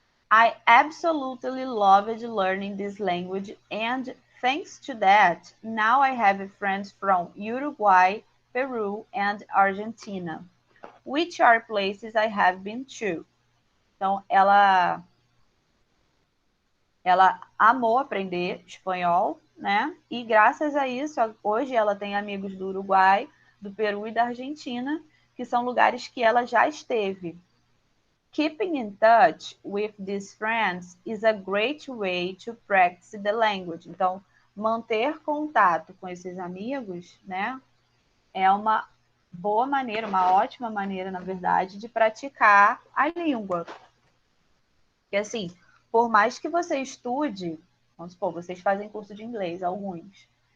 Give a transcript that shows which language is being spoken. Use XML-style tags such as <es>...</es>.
<en>I absolutely loved learning this language, and thanks to that, now I have friends from Uruguay, Peru, and Argentina, which are places I have been to.</en> <pt>Então, ela amou aprender espanhol, né? E graças a isso, hoje ela tem amigos do Uruguai, do Peru e da Argentina, que são lugares que ela já esteve.</pt> <en>Keeping in touch with these friends is a great way to practice the language.</en> <pt>Então, manter contato com esses amigos, né, é uma boa maneira, uma ótima maneira, na verdade, de praticar a língua. Porque, assim, por mais que você estude, vamos supor, vocês fazem curso de inglês, alguns.</pt>